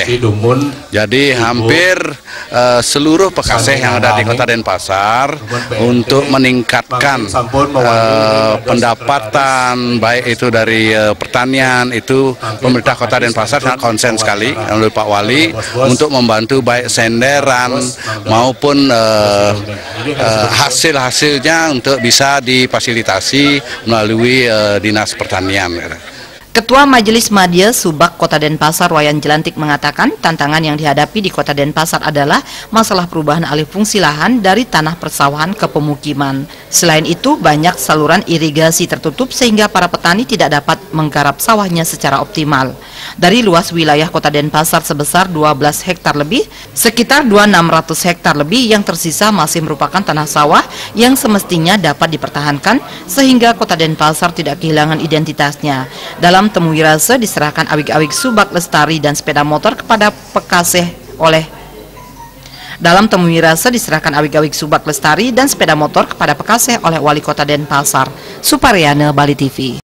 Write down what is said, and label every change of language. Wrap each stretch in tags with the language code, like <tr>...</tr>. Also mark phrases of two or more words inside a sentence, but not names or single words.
<id>Jadi hampir seluruh Pekaseh yang ada di Kota Denpasar untuk meningkatkan pendapatan baik itu dari pertanian, itu pemerintah Kota Denpasar sangat konsen sekali oleh Pak Wali untuk membantu baik senderan maupun hasil-hasilnya untuk bisa difasilitasi melalui Dinas Pertanian. Ketua Majelis Madya Subak Kota Denpasar Wayan Jelantik mengatakan tantangan yang dihadapi di Kota Denpasar adalah masalah perubahan alih fungsi lahan dari tanah persawahan ke pemukiman. Selain itu banyak saluran irigasi tertutup sehingga para petani tidak dapat menggarap sawahnya secara optimal. Dari luas wilayah Kota Denpasar sebesar 12 hektar lebih, sekitar 2.600 hektar lebih yang tersisa masih merupakan tanah sawah yang semestinya dapat dipertahankan sehingga Kota Denpasar tidak kehilangan identitasnya. Dalam temu wirase diserahkan awik-awik Subak Lestari dan sepeda motor kepada Pekaseh Dalam temu wirase diserahkan awik-awik Subak Lestari dan sepeda motor kepada Pekaseh oleh Wali Kota Denpasar. Suparyana, Bali TV.</id>